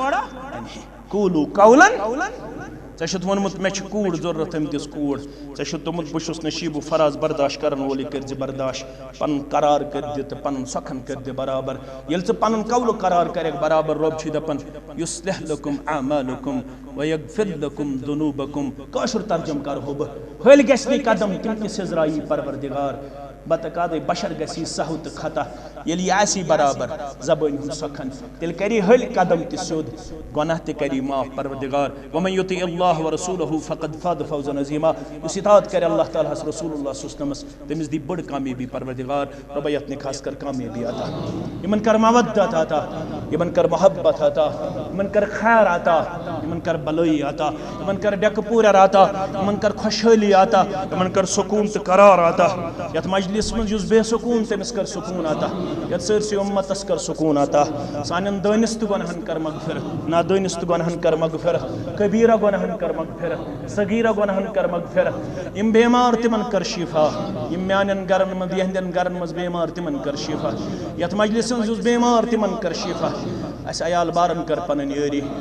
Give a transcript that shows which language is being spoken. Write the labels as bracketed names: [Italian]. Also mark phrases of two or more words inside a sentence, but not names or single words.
[Arabic] قولوا قولا [Kashmiri] ژےٚ چھُتھ ووٚنمُت مےٚ چھِ کوٗر ضروٗرت أمۍ دِژ کوٗر ژےٚ چھُتھ دوٚپمُت بہٕ چھُس نشیٖبہٕ فراز برداشت کرن وول یہِ کٔرۍ زِ برداشت پنُن قرار کٔرۍ دِ تہٕ پنُن سۄکھن کٔرۍ دِ برابر ییٚلہِ ژٕ پنُن قولہٕ قرار کرکھ برابر رۄب چھُے دپان [Arabic] یُصلح لکم اعمالکم ویغفر لکم ذنوبکم [Kashmiri] کٲشُر ترجمہٕ کرہو بہٕ ہلۍ گژھِ نہٕ قدم تِم تہِ سِزرایی پروردگار بتقادے بشر گژھی سہو تہٕ خطا ییٚلہِ یہِ آسی برابر زبٲنۍ ہُنٛد سۄکھن تیٚلہِ کری ہلۍ قدم تہِ سیوٚد گۄناہ تہِ کری معاف پروردگار [Arabic] ومن یُطع اللہ ورسولہ فقد فاز فوزا عظیما [Kashmiri] یُس اطاعت کرِ اللہ تعالیٰ ہس رسول اللہ [Arabic] صلی اللہ علیہ وسلمس [Kashmiri] تٔمِس دی بٔڑ کامیٲبی پروردگار رۄبا یتھ نِکاحس کر کامیٲبی عطا یِمن کر مودت عطا یِمن کر محبت عطا یِمن کر خیر عطا یِمن کر بلٲیی عطا یِمن کر ڈیٚکہٕ پوٗرٮ۪ر عطا یِمن کر خۄشحٲلی عطا یِمن کر سکوٗن تہٕ قرار عطا یتھ مجلس منٛز یُس بے سکوٗن تٔمِس کر سکوٗن عطا یتھ سٲرسٕے اُمتس کر سکوٗن عطا سانٮ۪ن دٲنِس تہٕ گۄنہن کر مغفرت نادٲنِس تہٕ گۄنہن کر مغفرت کبیٖرا گۄنہن کر مغفرت صغیٖرا گۄنہن کر مغفرت یِم بٮ۪مار تِمن کر شِفا یِم میانٮ۪ن گرن منٛز یِہنٛدٮ۪ن گرن منٛز بٮ۪مار تِمن کر شِفا یتھ مجلس منٛز یُس بٮ۪مار تِمن کر شِفا اسہِ عیال بارن کر پنٕنۍ یٲری